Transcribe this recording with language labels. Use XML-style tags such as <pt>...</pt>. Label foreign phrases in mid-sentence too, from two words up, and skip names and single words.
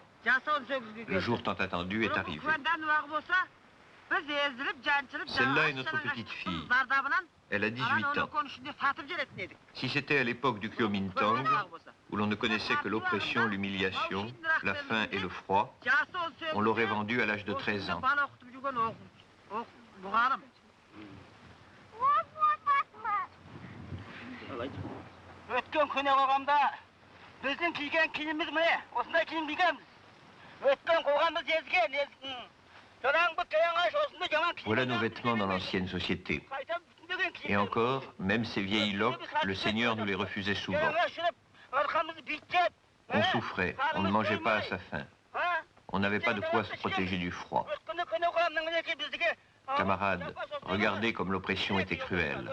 <fr>Le jour tant attendu est arrivé. Celle-là est notre petite fille. Elle a 18 ans. Si c'était à l'époque du Kuomintang, où l'on ne connaissait que l'oppression, l'humiliation, la faim et le froid, on l'aurait vendue à l'âge de 13 ans.</fr> <kk>Өткен көне қоғамда біздің киген киіміміз міне осындай киім кигенбіз. Өткен қоғамымыз</kk> <fr>Voilà nos vêtements dans l'ancienne société. Et encore, même ces vieilles loques, le Seigneur nous les refusait souvent. On souffrait, on ne mangeait pas à sa faim. On n'avait pas de quoi se protéger du froid. Camarades, regardez comme l'oppression était cruelle.</fr>